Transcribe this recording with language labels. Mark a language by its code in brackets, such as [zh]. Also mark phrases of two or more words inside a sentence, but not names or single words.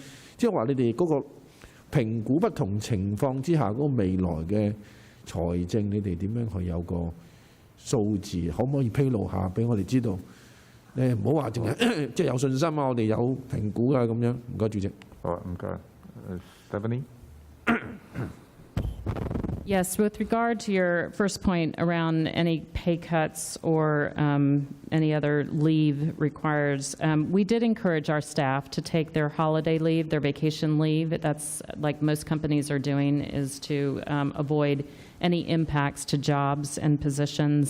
[yue] 即係話你哋嗰個評估不同情況之下嗰個未來嘅財政，你哋點樣去有個數字？可唔可以披露下俾我哋知道？你唔好話淨係即係有信心啊！我哋有評估啊咁樣。唔該，主席。好啊，唔該。Stephanie。 [en] Yes, with regard to your first point around any pay cuts or any other leave requires, we did encourage our staff to take their holiday leave, their vacation leave. That's like most companies are doing, is to avoid any impacts to jobs and positions.